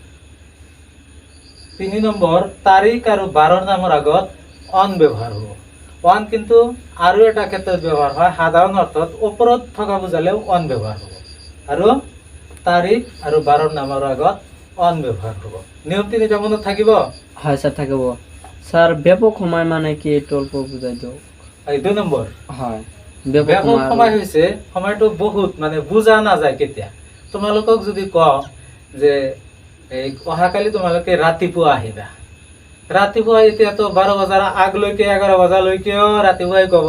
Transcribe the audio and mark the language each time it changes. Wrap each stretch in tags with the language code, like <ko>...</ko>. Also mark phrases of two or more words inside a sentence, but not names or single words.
<as>3 নম্বৰ, তাৰিখ আৰু বাৰৰ নামৰ আগত অন ব্যৱহাৰ হ'ব। অন কিন্তু আৰু এটা ক্ষেত্ৰত ব্যৱহাৰ হয়, সাধাৰণ অৰ্থত ওপৰত থকা বুজালেও অন ব্যৱহাৰ হ'ব। আৰু তাৰিখ আৰু বাৰৰ নামৰ আগত অন ব্যৱহাৰ হ'ব। নিয়ম 3টা মনত থাকিব? হয় স্যার, থাকিব। স্যার, ব্যাপক সময় মানে কি একটু অল্প বুঝাই দিও। এই 2 নম্বৰ, হয়, ব্যাপক সময় হৈছে সময়টো বহুত মানে বুজা নাযায় কেতিয়া। তোমালোকক যদি কওঁ যে এই অহাকালি তোমালোকে ৰাতিপুৱা আহিবা, ৰাতিপুৱা এতিয়াতো 12 বজাৰ আগলৈকে 11 বজালৈকেও ৰাতিপুৱাই ক'ব।</as>